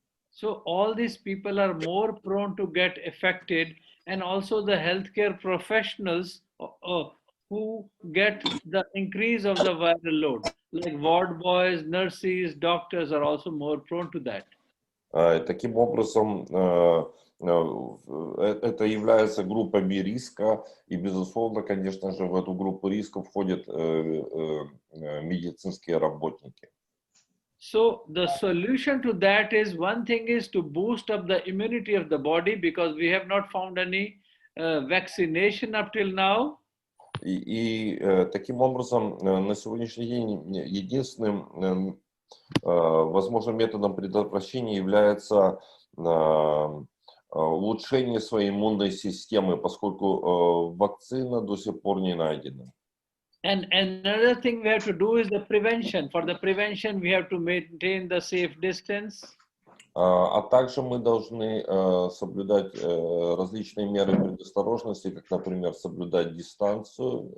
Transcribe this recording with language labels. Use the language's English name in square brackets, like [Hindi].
[English] So all these people are more prone to get affected, and also the healthcare professionals who get the increase of the viral load, like ward boys, nurses, doctors are also more prone to that. [Russian] Таким образом, это является группами риска, и, безусловно, конечно же, в эту группу риска входят медицинские работники. [English] So the solution to that is, one thing is to boost up the immunity of the body, because we have not found any vaccination up till now. [Russian] И таким образом, на сегодняшний день единственным возможным методом предотвращения является улучшение своей иммунной системы, поскольку вакцина до сих пор не найдена. [English] And another thing we have to do is the prevention. For the prevention, we have to maintain the safe distance. [Russian] А также мы должны соблюдать различные меры предосторожности, как, например, соблюдать дистанцию.